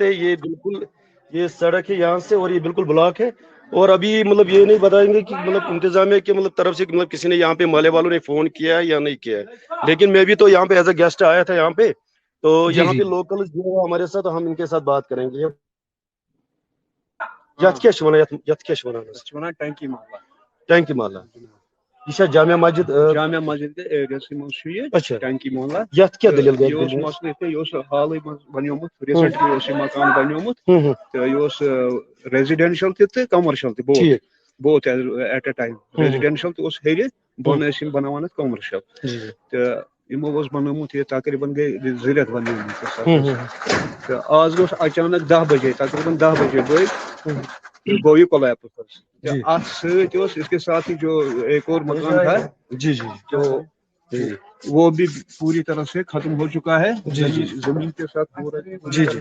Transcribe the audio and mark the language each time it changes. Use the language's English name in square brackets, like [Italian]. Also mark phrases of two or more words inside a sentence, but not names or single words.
[Hindi] सकते हैं ये बिल्कुल ये सड़क है यहाँ से और ये बिल्कुल ब्लॉक है। और अभी मतलब ये नहीं बताएंगे कि मतलब इंतजामिया की मतलब तरफ से मतलब किसी ने यहाँ पे माले वालों ने फोन किया है या नहीं किया है, लेकिन मैं भी तो यहाँ पे [English] as a guest [Hindi] आया था यहाँ पे। तो जी यहाँ जी। पे लोकल जो है हमारे साथ, तो हम इनके साथ बात करेंगे। [Kashmiri] यथ क्या वनान यथ क्या वनान टंकी माला [Hindi] टैंकी माला ये जामिया मस्जिद जामिया मस्जिद के एरियस अच्छा टंकी माला [Kashmiri] यथ क्या दलील गई ये मसले ये हाल बनियोमुत रिसेंटली मकान बनियोमुत तो ये रेजिडेंशियल तो कमर्शियल तो [Hindi] ठीक [English] both at a time [Kashmiri] रेजिडेंशियल तो हेर बन बनावान कमर्शियल तो यमो बनोमुत ये तकरीबन गई 2 रेत बनोमुत तो आज गो अचानक 10 बजे तकरीबन 10 बजे गई गो ये कोलैप्स [Hindi] इसके साथ ही जो एक और मकान था जी जी तो वो भी पूरी तरह से खत्म हो चुका है। जमीन के साथ पूरा जी जी